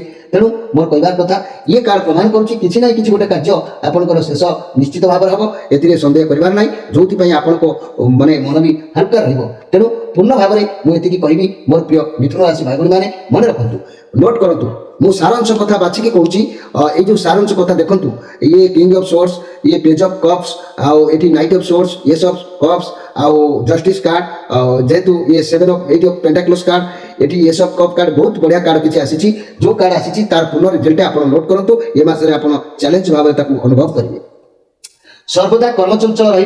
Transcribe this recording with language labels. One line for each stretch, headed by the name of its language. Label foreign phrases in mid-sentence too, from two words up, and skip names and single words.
Odia: ତେଣୁ ମୋର କହିବାର କଥା, ଇଏ କାର୍ଡ ପ୍ରମାଣ କରୁଛି କିଛି ନା କିଛି ଗୋଟେ କାର୍ଯ୍ୟ ଆପଣଙ୍କର ଶେଷ ନିଶ୍ଚିତ ଭାବରେ ହେବ। ଏଥିରେ ସନ୍ଦେହ କରିବାର ନାହିଁ, ଯୋଉଥିପାଇଁ ଆପଣଙ୍କ ମାନେ ମନ ବି ହାଲକା ରହିବ। ତେଣୁ ପୂର୍ଣ୍ଣ ଭାବରେ ମୁଁ ଏତିକି କହିବି ମୋର ପ୍ରିୟ ମିଥୁନ ରାଶି ଭାଇ ଭଉଣୀମାନେ, ମନେ ରଖନ୍ତୁ, ନୋଟ୍ କରନ୍ତୁ। ମୁଁ ସାରାଂଶ କଥା ବାଛିକି କହୁଛି। ଏଇ ଯେଉଁ ସାରାଂଶ କଥା ଦେଖନ୍ତୁ, ଇଏ କିଙ୍ଗ ଅଫ୍ ସୋର୍ସ, ଇଏ পেজ অফ কপস, ଆଉ ଏଠି ନାଇଟ୍ ଅଫ୍ ସୋର୍ସ, ଏସ୍ ଅଫ୍ କପସ୍, ଆଉ ଜଷ୍ଟିସ୍ କାର୍ଡ, ଯେହେତୁ ଇଏ 7 ଅଫ୍ 8 ଅଫ୍ ପେଣ୍ଟାକ୍ଲସ୍ କାର୍ଡ, ଏଠି ଏସ୍ ଅଫ୍ କପ୍ କାର୍ଡ, ବହୁତ ବଢ଼ିଆ କାର୍ଡ କିଛି ଆସିଛି। ଯେଉଁ କାର୍ଡ ଆସିଛି ତାର ପୂର୍ଣ୍ଣ ରେଜଲ୍ଟ ଆପଣ ନୋଟ୍ କରନ୍ତୁ। ଏ ମାସରେ ଆପଣ ଚ୍ୟାଲେଞ୍ଜ ଭାବରେ ତାକୁ ଅନୁଭବ କରିବେ। ସର୍ବଦା କର୍ମଚଞ୍ଚଳ ରହିବେ।